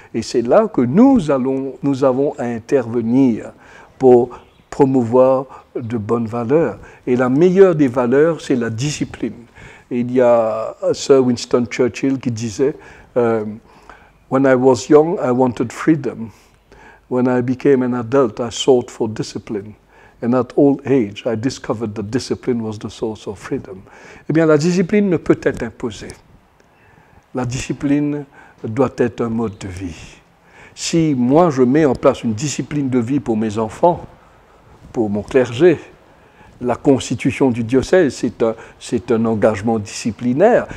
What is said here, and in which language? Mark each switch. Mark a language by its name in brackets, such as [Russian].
[French] Et c'est là que nous avons à intervenir pour promouvoir de bonnes valeurs. Et la meilleure des valeurs, c'est la discipline. Et il y a Sir Winston Churchill qui disait [English] When I was young, I wanted freedom. When I became an adult, I sought for discipline. And at old age, I discovered that discipline was the source of freedom. [French] Eh bien, la discipline ne peut être imposée. La discipline doit être un mode de vie. Si moi, je mets en place une discipline de vie pour mes enfants, pour mon clergé, la constitution du diocèse, c'est un engagement disciplinaire.